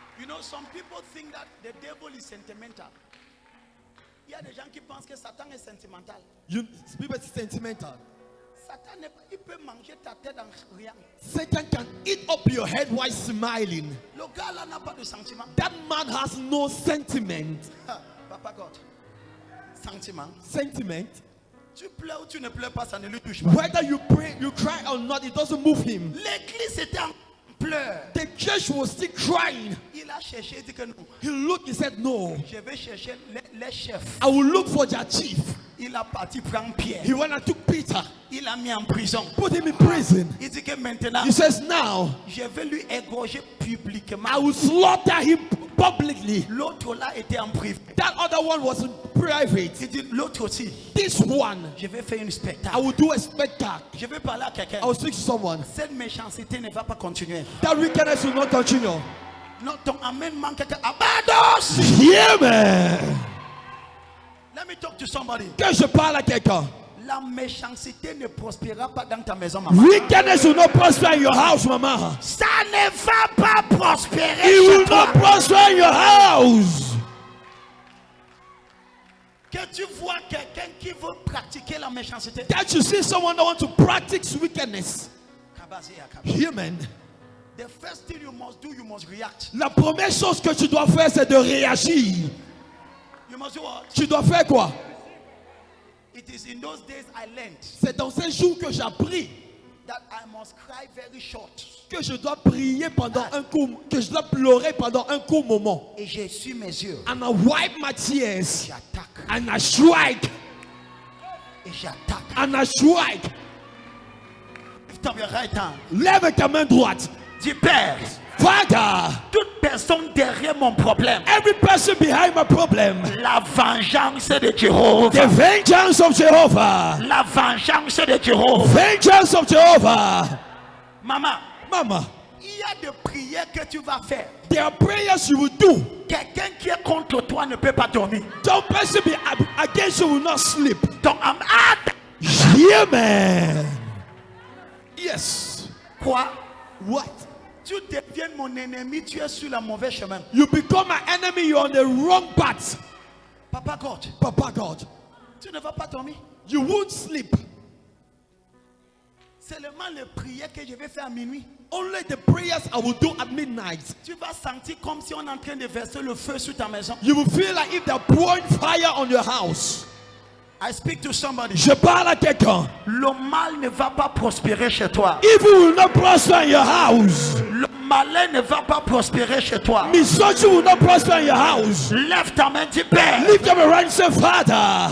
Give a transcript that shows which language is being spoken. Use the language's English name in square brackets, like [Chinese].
[English] know, some people think that the devil is sentimental. [French] Il y a des gens qui pensent que Satan est sentimental. [English] People are sentimental. [French] Satan, il peut manger ta tête en riant. [English] Satan can eat up your head while smiling. [French] Le gars là n'a pas de sentiment. [English] That man has no sentiment. Papa God. Sentiment. Sentiment. [French] Tu pleures ou tu ne pleures pas, ça ne lui touche pas. [English] Whether you pray, you cry or not, it doesn't move him. [French] L'église était en pleurs. [English] The church was still crying. [French] Il a cherché, il dit que non. [English] He looked, he said, no. [French] Je vais chercher les chefs. [English] I will look for their chief. [French] Il a parti prendre Pierre. [English] He went and took Peter. [French] Il l'a mis en prison. [English] Put him in prison. [French] Il dit que maintenant, [English] He says, now, [French] je vais lui égorger publiquement. [English] I will slaughter him publicly. [French] L'autre là était en privé. [English] That other one was in private. [French] Il dit l'autre aussi. [English] This one, [French] Je vais faire un spectacle. [English] I will do a spectacle. [French] Je vais parler à quelqu'un. [English] I will speak to someone. [French] Cette méchanceté ne va pas continuer. [English] That wickedness will not continue. [French] Non, ton amen manque quelqu'un. Abados! [English] Yeah, man. Let me talk to somebody. [French] Que je parle à quelqu'un. La méchanceté ne prospérera pas dans ta maison, maman. [English] Wickedness will not prosper in your house, mama. [French] Ça ne va pas prospérer [English] It [French] chez [English] will [French] toi. [English] not prosper in your house. [French] Que tu vois quelqu'un qui veut pratiquer la méchanceté. [English] That you see someone that wants to practice wickedness. Here, man. The first thing you must do, you must react. [French] La première chose que tu dois faire, c'est de réagir. [English] You must do what? [French] Tu dois faire quoi? [English] It is in those days I learned [French] C'est dans ces jours que j'ai appris [English] that I must cry very short. [French] que je dois prier pendant un court, que je dois pleurer pendant un court moment. Et j'essuie mes yeux. [English] And I wipe my tears. [French] J'attaque. [English] And I strike. [French] Et j'attaque. [English] And I strike. Lift up your right hand. [French] Lève ta main droite. Dis Père, [English] Father, [French] toute personne derrière mon problème, [English] every person behind my problem, [French] la vengeance de [English] the [French] Jéhovah, [English] vengeance of Jehovah, [French] la vengeance de Jéhovah. [English] vengeance of Jehovah. [French] Maman, [English] Mama, [French] il y a des prières que tu vas faire. [English] there are prayers you will do. [French] Quelqu'un qui est contre toi ne peut pas dormir. [English] Don't person be against you will not sleep. [French] Donc, [English] Yeah, man. Yes. [French] quoi? [English] What? [French] Tu deviens mon ennemi, tu es sur le mauvais chemin. [English] You become my enemy, you're on the wrong path. Papa God, Papa God, [French] tu ne vas pas dormir. [English] you won't sleep. [French] Seulement les prières que je vais faire à minuit. [English] Only the prayers I will do at midnight. [French] Tu vas sentir comme si on est en train de verser le feu sur ta maison. [English] You will feel like if they're pouring fire on your house. I speak to somebody. [French] Je parle à quelqu'un. Le mal ne va pas prospérer chez toi. [English] Evil will not prosper in your house. [French] Le malin ne va pas prospérer chez toi. [English] Misfortune will not prosper in your house. [French] Lève ta main, dis Père. [English] Lift up your right and say, Father,